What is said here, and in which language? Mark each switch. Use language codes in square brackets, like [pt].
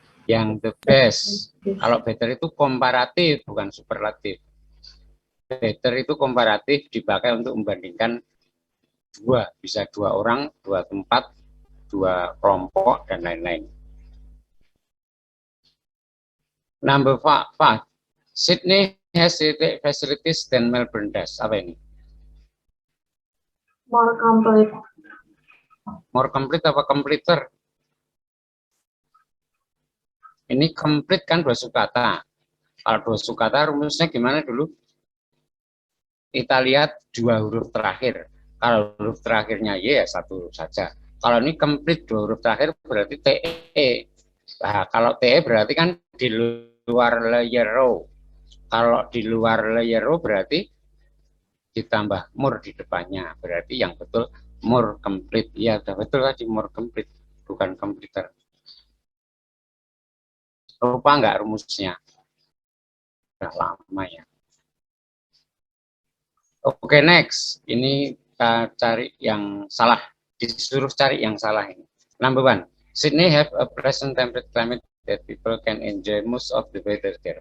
[id] Yang [en] the best. [id] Kalau better itu komparatif, bukan superlatif. Better itu komparatif dipakai untuk membandingkan dua, bisa dua orang, dua tempat, dua kelompok, dan lain-lain. [en] Number 5. Sydney has facilities than Melbourne does. [id] Apa ini? [en] More complete. More complete [id] apa [en] completer? [id] Ini complete kan dua sukata. Kalau dua sukata rumusnya gimana dulu? Kita lihat dua huruf terakhir. Kalau huruf terakhirnya Y ya satu saja. Kalau ini complete dua huruf terakhir berarti TE. Nah, kalau TE berarti kan di luar layer row. Kalau di luar layer row berarti ditambah more di depannya. Berarti yang betul more complete. Ya, sudah betul tadi more complete, bukan completer. Lupa nggak rumusnya? Sudah lama ya. Oke, [en] next. [id] Ini kita cari yang salah. Disuruh cari yang salah ini. [en] Number 1. Sydney have a pleasant temperate climate that people can enjoy most of the weather there.